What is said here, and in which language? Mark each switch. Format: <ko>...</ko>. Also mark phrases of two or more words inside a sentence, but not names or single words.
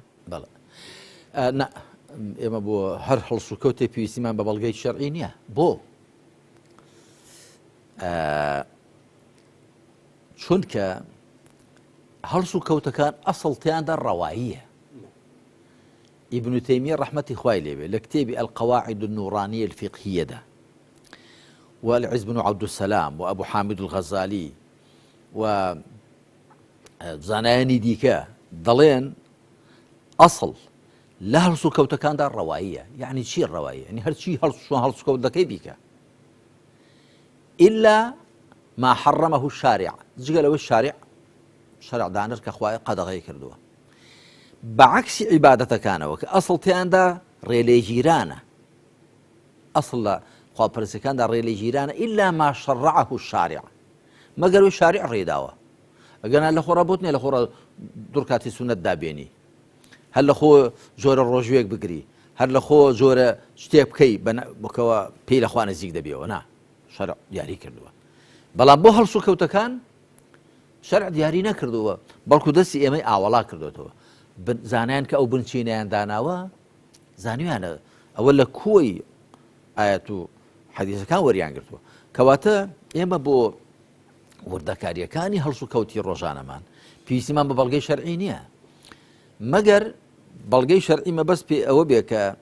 <ckb>بەڵێ ئێمە بۆ هەر هەڵسوکەوتێ پێویستیمان بە بەڵگەی شەرعی نییە بۆ چونکە هەڵسوکەوتەکان ئەسڵتیاندا ڕەواییە ئیبن تەیمیە ڕەحمەتی خوای لێبێ لە کتێبی القواعد النورانية الفقهية دا والعز بن عبد السلام وأبو حامد الغزالي و زانایانی دیکە دەڵێن ئەسڵ لە هەڵسوکەوتەکاندا ڕەواییە یعنی چی ڕەواییە ینی هەرچی هەڵسوکەوت دەکەی بیکە</ckb> <ar>إلا ما حرمه الشارع</ar> <ckb>جگە لەوەی شارع دانر کە خوای قەدەغەی کردووە بەعەکسی عیبادەتەکانەوە کە ئەسڵتیاندا ڕێلێگیرانە ئەسڵ لە خواپەرستەکاندا ڕێلێگیرانە</ckb> <ar>إلا ما شرعه الشارع</ar> <ckb>مەگەر وی شارع ڕێداوە ئەگەنا لە خۆڕا بوتنێ لە خۆڕا دوورکاتی سونەت دابێنی هەر لە خۆ زۆرە ڕۆژوێک بگری هەر لە خۆ زۆرە شتێ بکەی بکەوە پێی لەخوا نزیک دەبێەوە نا شەرع دیاری کردووە بەڵام بۆ هەڵسوکەوتەکان شەرع دیاری نەکردووە بەڵکو دەستی ئێمەی ئاوەڵا کردوێتەوە زانایان کە ئەو بنچینەیان داناوە زانیویانە ئەوە لە کۆی ئاەت و حەدیثەکان وەریان گرتووە کەواتە ئێمە بۆ وردەکاریەکانی هەڵسوکەوتی ڕۆژانەمان پێویستیمان بە بەڵگەی شەرعی نییە مەگەر بەڵگەی شەرعی مەبەست پێ ئەوە بێ کە</ckb>